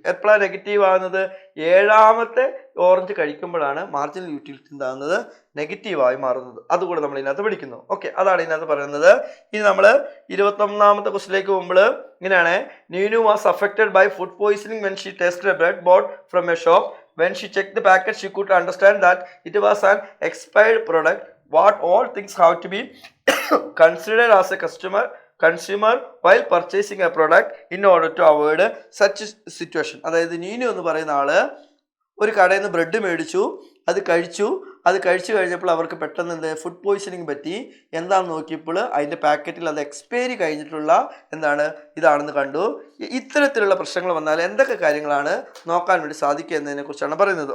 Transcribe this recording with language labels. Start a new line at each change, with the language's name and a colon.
Malayalam: എപ്പോഴാണ് നെഗറ്റീവ് ആകുന്നത്, 7ാമത്തെ orange കഴിക്കുമ്പോഴാണ് marginal utility എന്താകുന്നത്, നെഗറ്റീവായി മാറുന്നത്. അതുകൂടെ നമ്മൾ ഇതിനകത്ത് പഠിക്കുന്നു. ഓക്കെ, അതാണ് ഇതിനകത്ത് പറയുന്നത്. ഇനി നമ്മൾ 21ാമത്തെ ക്വസ്റ്റിലേക്ക് പോകുമ്പോൾ ഇങ്ങനെയാണ്,
English: Neenu was affected by food poisoning when she tasted a bread bought from a shop. When she checked the packet, she could understand that it was an expired product. What all things have to be considered as a consumer while purchasing a product in order to avoid such a situation.
Malayalam: അതായത് നീനു എന്ന് പറയുന്ന ആള് ഒരു കടയിൽ നിന്ന് bread മേടിച്ചു, അത് കഴിച്ചു കഴിഞ്ഞപ്പോൾ അവർക്ക് പെട്ടെന്ന് എന്ത് ഫുഡ് പോയിസണിങ് പറ്റി. എന്താണെന്ന് നോക്കിയപ്പോൾ അതിൻ്റെ പാക്കറ്റിൽ അത് എക്സ്പയറി കഴിഞ്ഞിട്ടുള്ള ഇതാണെന്ന് കണ്ടു. ഇത്തരത്തിലുള്ള പ്രശ്നങ്ങൾ വന്നാൽ എന്തൊക്കെ കാര്യങ്ങളാണ് നോക്കാൻ വേണ്ടി സാധിക്കുക എന്നതിനെ കുറിച്ചാണ് പറയുന്നത്.